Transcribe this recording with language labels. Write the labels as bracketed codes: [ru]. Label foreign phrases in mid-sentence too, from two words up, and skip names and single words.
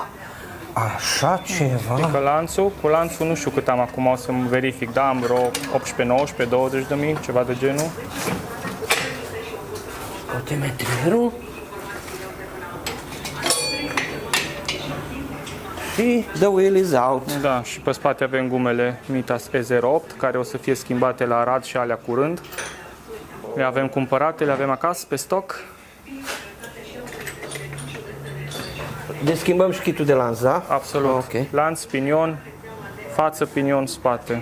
[ro] Așa ceva. Că lanțul, cu lanțul nu știu cât am acum, o să-mi verific, da, am vreo 18, 19, 20 de mii, ceva de genul. Scoate metrierul. [en] și the wheel is out. [ro] Da, și pe spate avem gumele Mitas E08, care o să fie schimbate la Arad și alea curând. Le avem cumpărate, le avem acasă pe stoc. Deci schimbăm și kitul de lanț, da? Absolut. Ok. Lanț, pinion, față, pinion, spate.